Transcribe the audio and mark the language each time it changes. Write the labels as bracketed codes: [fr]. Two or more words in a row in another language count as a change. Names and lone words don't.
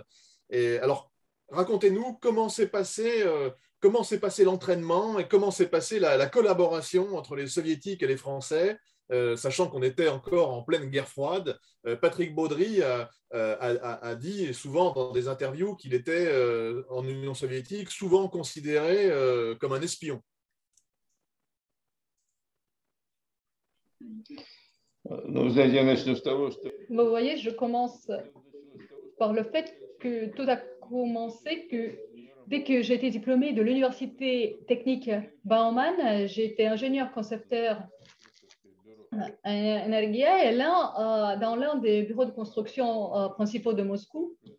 [fr] Et alors, racontez-nous comment s'est passé l'entraînement et comment s'est passée la collaboration entre les Soviétiques et les Français, sachant qu'on était encore en pleine guerre froide. Patrick Baudry a dit souvent dans des interviews qu'il était en Union soviétique souvent considéré comme un espion. [ru] Ну, знаете, я начну с того, что... [fr] Vous voyez, je commence par le fait que tout a commencé que dès que j'ai été diplômée de l'Université technique Bauman, j'ai été ingénieur concepteur à Energia et là, dans l'un des bureaux de construction principaux de Moscou.